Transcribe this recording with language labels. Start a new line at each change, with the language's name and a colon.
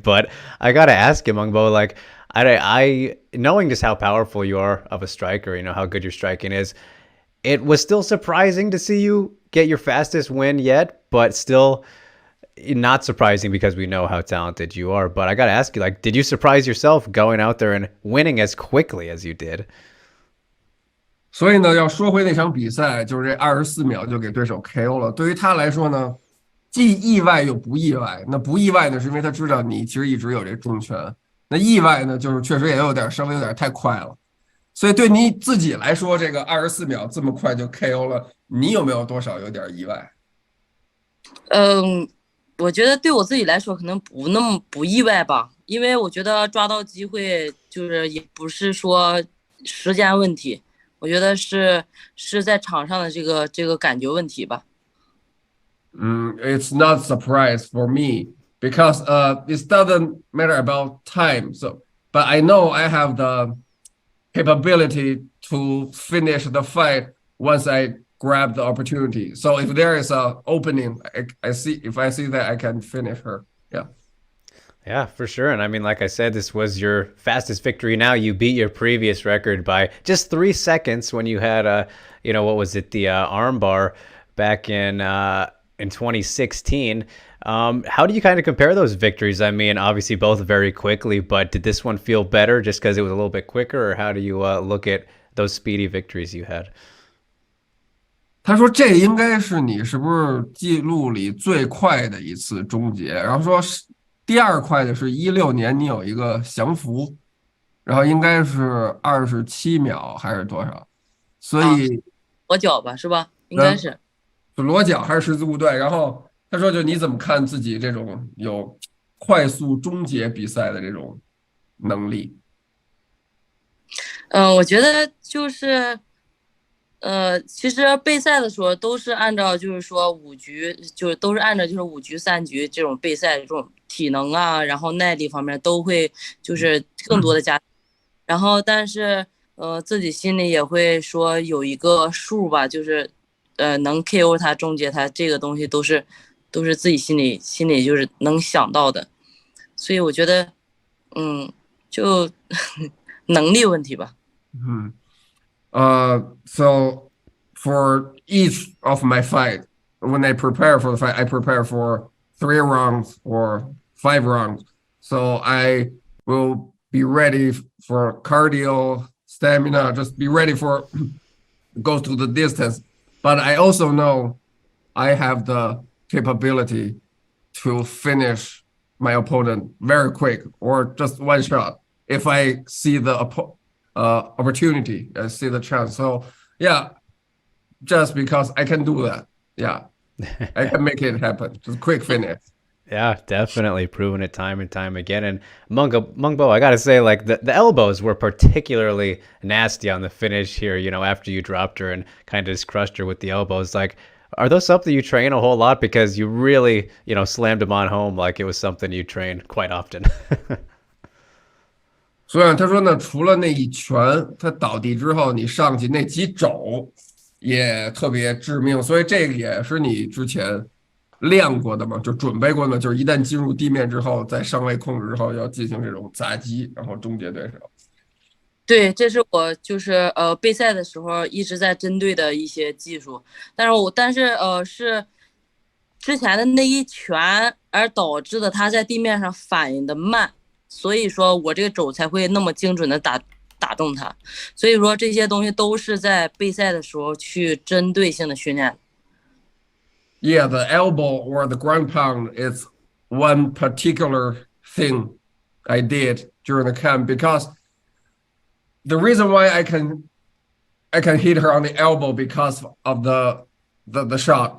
English: But I gotta ask you, Mungbo, like, I knowing just how powerful you are of a striker, how good your striking is, it was still surprising to see you get your fastest win yet, but still not surprising because we know how talented you are. But I gotta ask you, like, did you surprise yourself going out there and winning as quickly as you did?
Chinese: 所以呢，要说回那场比赛，就是这24秒就给对手 KO 了。对于他来说呢，既意外又不意外。那不意外呢，是因为他知道你其实一直有这重拳。那意外呢，就是确实也稍微有点太快了。所以对你自己来说，这个24秒这么快就 KO 了，你有没有多少有点意外？嗯，我觉得对我自己来说可能不那么不意外吧，因为我觉得抓到机会就是也不是说时间问题，我觉得是在场上的这个感觉问题吧。
English: It's not surprise for me because it doesn't matter about time. So, but I know I have the capability to finish the fight once I grab the opportunity. So if there is a opening, I see if I see that I can finish her. Yeah. Yeah, for sure. And I mean, like I said, this was your fastest victory. Now you beat your previous record by just 3 seconds when you had what was it, the armbar back in 2016. How do you kind of compare those victories? I mean, obviously both very quickly, but did this one feel better just because it was a little bit quicker, or how do you look at those speedy victories you had?
Chinese: 他说这应该是你是不是记录里最快的一次终结？然后说是第二快的是16年你有一个降服，然后应该是27秒还是多少？所啊，以左脚吧，是吧？应该嗯，是。是裸脚还是十字固对？然后他说就你怎么看自己这种有快速终结比赛的这种能力？我觉得就是，其实备赛的时候都是按照就是说5局，就是都是按照就是5局3局这种备赛这种体能啊，然后耐力方面都会就是更多的加，然后但是自己心里也会说有一个数吧，就是能 KO 他终结他这个东西都是自己心里就是能想到的，所以我觉得就能力问题吧。嗯。
English: So for each of my fight, when I prepare for the fight, I prepare for 3 rounds or 5 rounds. So I will be ready for cardio, stamina, just be ready for go through the distance. But I also know I have the capability to finish my opponent very quick or just one shot if I see the opportunity, I see the chance. So yeah, just because I can do that, yeah, I can make it happen. Just quick finish. Yeah, definitely proven it time and time again. And Meng Bo, I gotta say, like the elbows were particularly nasty on the finish here. After you dropped her and kind of just crushed her with the elbows. Like, are those something you train a whole lot? Because you really, slammed them on home like it was something you train quite often.
Chinese: 所以他说呢，除了那一拳，他倒地之后你上去那几肘也特别致命，所以这个也是你之前练过的嘛，就准备过的，就是一旦进入地面之后，在上位控制之后要进行这种砸击，然后终结对手。对，这是我就是备赛的时候一直在针对的一些技术，但是是之前的那一拳而导致的他在地面上反应的慢，所以说我这个肘才会那么精准的打中他，所以说这些东西都是在备赛的时候去针对性的训练。
English: Yeah, the elbow or the ground pound is one particular thing I did during the camp because the reason why I can hit her on the elbow because of the shot.